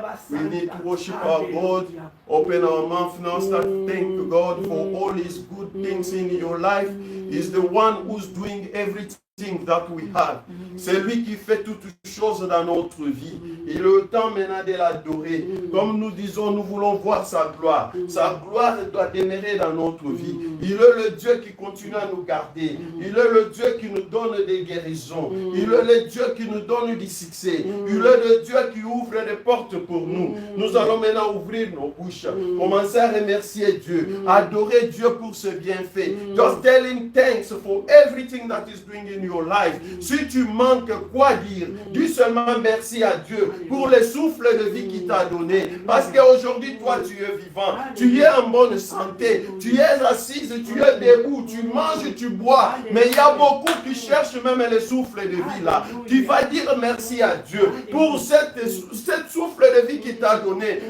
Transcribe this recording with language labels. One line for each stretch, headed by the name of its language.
English: We need to worship our God. Open our mouth now. Start to thank God for all His good things in your life. He's the one who's doing everything that we have.
French: C'est lui qui fait toutes choses dans notre vie. Il est le temps maintenant de l'adorer. Comme nous disons, nous voulons voir sa gloire. Sa gloire doit demeurer dans notre vie. Il est le Dieu qui continue à nous garder. Il est le Dieu qui nous donne des guérisons. Il est le Dieu qui nous donne du succès. Il est le Dieu qui ouvre des portes pour nous. Nous allons maintenant ouvrir nos bouches. Commencer à remercier Dieu. Adorer Dieu pour ce bienfait.
English: Just tell Him thanks for everything that is doing in your life.
French: Si tu manques quoi dire, dis seulement merci à Dieu pour le souffle de vie qu'il t'a donné. Parce qu'aujourd'hui, toi, tu es vivant. Tu es en bonne santé. Tu es assise, tu es debout. Tu manges, tu bois. Mais il y a beaucoup qui cherchent même le souffle de vie là. Tu vas dire merci à Dieu pour cette souffle de vie qu'il t'a donné.